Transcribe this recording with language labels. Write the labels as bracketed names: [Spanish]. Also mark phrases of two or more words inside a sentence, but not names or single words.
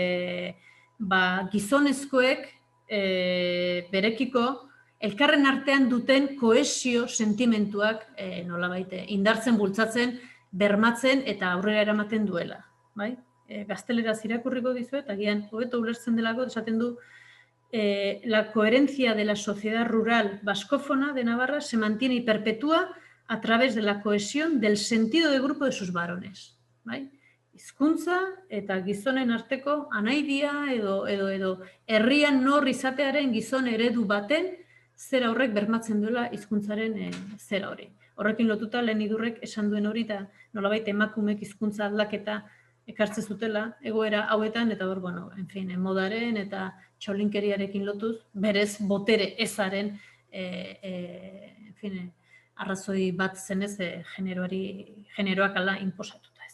[Basque] gizonezkoek berekiko elkarren artean duten kohesio sentimentuak nolabait indartzen, bultzatzen, bermatzen eta aurrera eramaten duela. Gazteleraz irakurriko dizuet, agian hobeto ulertzen delako, esaten du [Spanish] la coherencia de la sociedad rural vascófona de Navarra se mantiene y perpetúa a través de la cohesión del sentido de grupo de sus varones. [Basque] Hizkuntza eta gizonen arteko anaidia edo herrian nor izatearen gizon eredu baten zera horrek bermatzen duela hizkuntzaren zera hori. Horrekin lotuta lehen Idurrek esan duen hori eta nolabait emakumek hizkuntza aldaketa ekartzen zutela egoera hauetan eta hor, bueno, modaren eta txolinkeriarekin lotuz, berez botere ezaren arrazoi bat zenez generoak ala inposatuta.